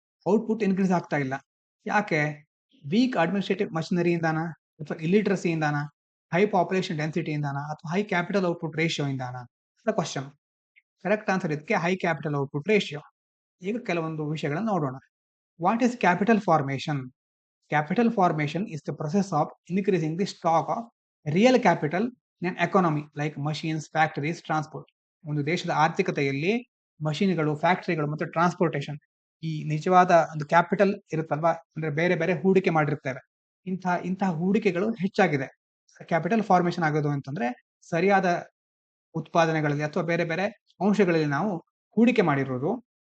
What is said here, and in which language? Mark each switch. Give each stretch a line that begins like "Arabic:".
Kannada: Output increase ಆಗ್ತಾ ಇಲ್ಲ. ಯಾಕೆ? ವೀಕ್ ಅಡ್ಮಿನಿಸ್ಟ್ರೇಟಿವ್ ಮಷಿನರಿ ಇಂದಾನ ಅಥವಾ ಇಲಿಟ್ರಸಿ ಇಂದಾನ? ಹೈ ಪಾಪ್ಯುಲೇಷನ್ ಡೆನ್ಸಿಟಿ ಇಂದಾನ ಅಥವಾ ಹೈ ಕ್ಯಾಪಿಟಲ್ ಔಟ್ಪುಟ್ ರೇಷಿಯೋ ಇಂದಾನ ಅಂತ ಕ್ವಶನ್.
English: Correct answer ಇದಕ್ಕೆ high capital output ratio.
Kannada: ಈಗ ಕೆಲವೊಂದು ವಿಷಯಗಳನ್ನು ನೋಡೋಣ.
English: What is capital formation? Capital formation is the process of increasing the stock of real capital in an economy like machines, factories, transport.
Kannada: ಒಂದು ದೇಶದ ಆರ್ಥಿಕತೆಯಲ್ಲಿ ಮಷೀನ್ಗಳು, ಫ್ಯಾಕ್ಟರಿಗಳು ಮತ್ತು ಟ್ರಾನ್ಸ್ಪೋರ್ಟೇಷನ್, ಈ ನಿಜವಾದ ಒಂದು ಕ್ಯಾಪಿಟಲ್ ಇರುತ್ತಲ್ವಾ, ಅಂದ್ರೆ ಬೇರೆ ಬೇರೆ ಹೂಡಿಕೆ ಮಾಡಿರ್ತೇವೆ, ಇಂತಹ ಹೂಡಿಕೆಗಳು ಹೆಚ್ಚಾಗಿದೆ. ಕ್ಯಾಪಿಟಲ್ ಫಾರ್ಮೇಷನ್ ಆಗೋದು ಅಂತಂದ್ರೆ ಸರಿಯಾದ ಉತ್ಪಾದನೆಗಳಲ್ಲಿ ಅಥವಾ ಬೇರೆ ಬೇರೆ ಅಂಶಗಳಲ್ಲಿ ನಾವು ಹೂಡಿಕೆ ಮಾಡಿರೋದು.